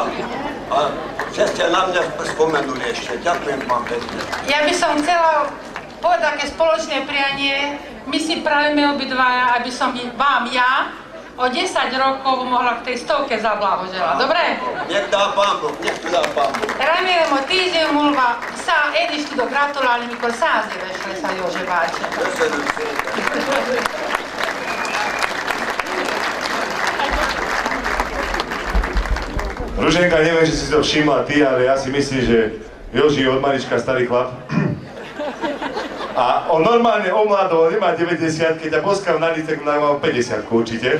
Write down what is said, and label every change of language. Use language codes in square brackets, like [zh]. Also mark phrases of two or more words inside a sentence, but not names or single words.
[sk] A že ste na mňa spomenuli ešte. Ďakujem vám pekne. Ja by som chcela povedať také spoločné prianie. My si prajeme obidvaja, aby som vám ja o 10 rokov mohla k tej 100-ke zablahoželať. Dobre? Nech dá Pán Boh, nech tu dá Pán Boh. [hu] Remélem, hogy 10 év múlva én is tudok gratulálni, mikor 100 éves lesz a József bácsi. Köszönöm szépen. [sk] Ruženka, neviem, či si to všimla ty, ale ja si myslím, že Joži je od malička starý chlap. A on normálne omládol, nemá 90, keď ťa poskal na lice, tak má 50 určite.